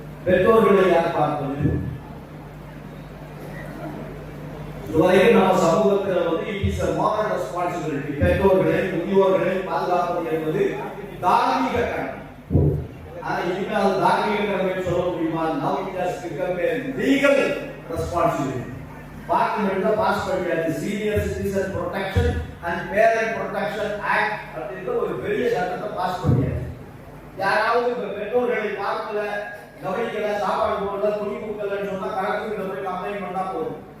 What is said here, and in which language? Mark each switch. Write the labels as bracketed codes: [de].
[ta] பெற்றோர்களை யார் பார்ப்பது? இதுவரைக்கும் நம்ம சமூகத்தில் வந்து [en] It is a moral responsibility. [ta] பெற்றோர்களை முதியோர்களை பாதுகாப்பது என்பது தார்மீக கடமை. ஆனா இனிமே அது தார்மீக கடமை சொல்ல முடியுமா? [en] now it has become a legal responsibility. [ta] பார்லிமெண்ட்ல பாஸ் பண்ணியாச்சு senior citizen protection and parent protection act அப்படின்ற ஒரு பெரிய சட்டத்தை பாஸ் பண்ணியாச்சு. யாராவது பெற்றோர்களை பார்க்கல, கவனிக்கல, சாப்பாடு போடல, துணி கொடுக்கலன்னு சொன்னா கலெக்டர் போய் கம்ப்ளைண்ட் பண்ணா போதும்.